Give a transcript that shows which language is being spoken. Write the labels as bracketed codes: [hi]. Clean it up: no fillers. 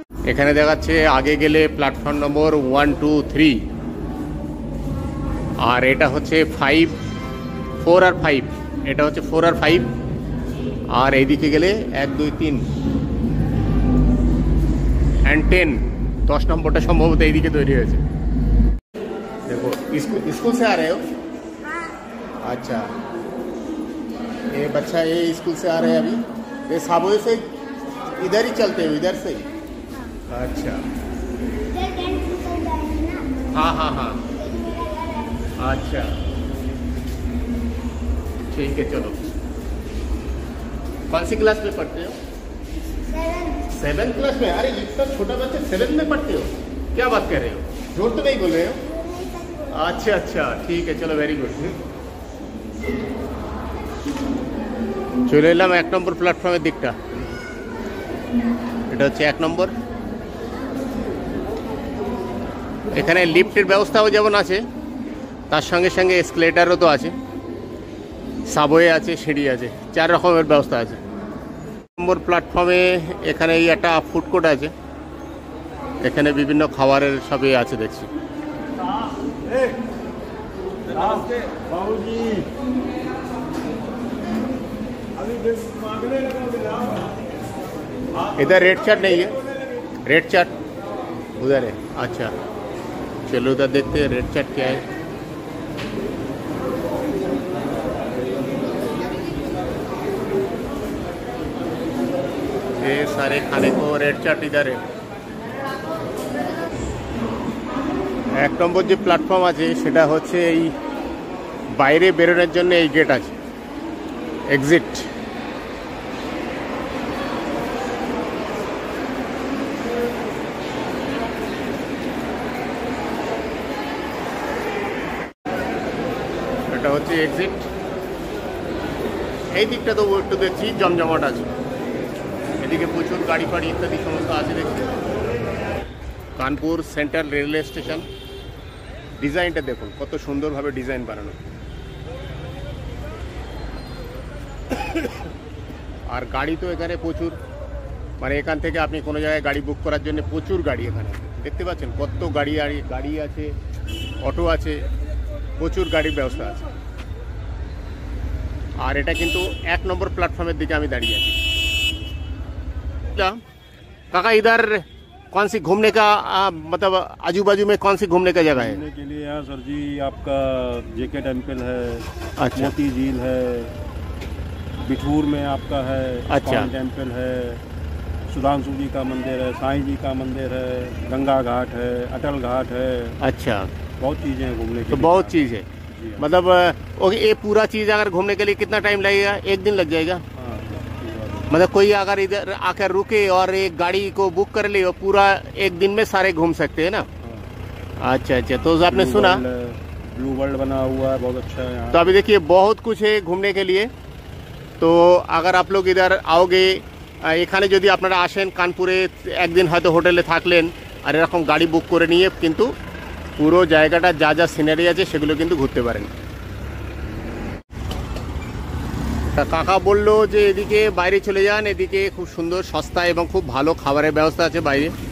[bn] এখানে দেখাচ্ছে আগে গেলে প্ল্যাটফর্ম নম্বর 1, 2, 3, আর এটা হচ্ছে 5, 4 আর 5। এটা হচ্ছে 4 আর 5। আর এইদিকে গেলে 1, 2, 3 and 10, 10 নম্বরটা সম্ভবত এইদিকে তৈরি হয়েছে। [hi] देखो स्कूल से आ रहे हो? अच्छा, ये बच्चा ये स्कूल से आ रहे हैं अभी, ये साबोए से इधर ही चलते हो, इधर से ही? अच्छा, हाँ हाँ हाँ, अच्छा ठीक है, चलो। कौन सी क्लास में पढ़ते हो? 7th क्लास में? अरे इतना छोटा बच्चा 7th में पढ़ते हो, क्या बात कर रहे हो? झूठ तो नहीं बोल रहे हो? अच्छा अच्छा, ठीक है, चलो, वेरी गुड। [bn] চলে এলাম 1 নম্বর প্ল্যাটফর্মের দিকটা। এটা হচ্ছে 1 নম্বর। এখানে লিফটের ব্যবস্থাও যেমন আছে, তার সঙ্গে সঙ্গে এসকেলেটারও তো আছে, সাবওয়ে আছে, সিঁড়ি আছে, 4 রকমের ব্যবস্থা আছে। 1 নম্বর প্ল্যাটফর্মে এখানে এই একটা ফুড কোর্ট আছে, এখানে বিভিন্ন খাবারের সবই আছে দেখছি। [hi] इधर रेड चाट नहीं है? रेड चाट उधर है? अच्छा, चलो उधर देखते हैं रेड चाट क्या है। ये सारे खाने को रेड चाट इधर है। [bn] 1 নম্বর যে প্ল্যাটফর্ম আছে সেটা হচ্ছে এই বাইরে বেরোনোর জন্য এই গেট আছে, এক্সিট। এটা হচ্ছে এক্সিট। এই দিকটা তো একটু দেখছি জমজমাট আছে, এদিকে প্রচুর গাড়ি ফাড়ি ইত্যাদি সমস্ত আছে দেখছি। কানপুর সেন্ট্রাল রেলওয়ে স্টেশন, ডিজাইনটা দেখুন কত সুন্দরভাবে ডিজাইন বানানো। আর গাড়ি তো এখানে প্রচুর, মানে এখান থেকে আপনি কোনো জায়গায় গাড়ি বুক করার জন্য প্রচুর গাড়ি এখানে দেখতে পাচ্ছেন, কত গাড়ি আছে, অটো আছে, প্রচুর গাড়ির ব্যবস্থা আছে। আর এটা কিন্তু 1 নম্বর প্ল্যাটফর্মের দিকে আমি দাঁড়িয়ে আছি। [hi] काका इधर कौन सी घूमने का मतलब आजू बाजू में कौन सी घूमने का जगह है? घूमने के लिए यहाँ सर जी आपका जेके टेम्पल है, अच्छा, मोती झील है, बिठूर में आपका है, अच्छा, टेम्पल है, सुधांशु जी का मंदिर है, साईं जी का मंदिर है, गंगा घाट है, अटल घाट है। अच्छा, बहुत चीज़ें हैं घूमने की। तो बहुत चीज़ है। जी हाँ। मतलब ये पूरा चीज़ अगर घूमने के लिए कितना टाइम लगेगा? एक दिन लग जाएगा? हाँ, मतलब कोई अगर इधर आकर रुके और एक गाड़ी को बुक कर ले, वो पूरा एक दिन में सारे घूम सकते हैं ना? हाँ। अच्छा अच्छा, तो आपने सुना ब्लू वर्ल्ड बना हुआ है, बहुत अच्छा है यहाँ। तो अभी देखिए बहुत कुछ है घूमने के लिए। तो अगर आप लोग इधर आओगे, [bn] এখানে যদি আপনারা আসেন কানপুরে, একদিন হয়তো হোটেলে থাকলেন আর এরকম গাড়ি বুক করে নিয়ে কিন্তু পুরো জায়গাটা যা যা সিনারি আছে সেগুলো কিন্তু ঘুরতে পারেন। তা কাকা বললো যে এদিকে বাইরে চলে যান, এদিকে খুব সুন্দর সস্তা এবং খুব ভালো খাবারের ব্যবস্থা আছে বাইরে।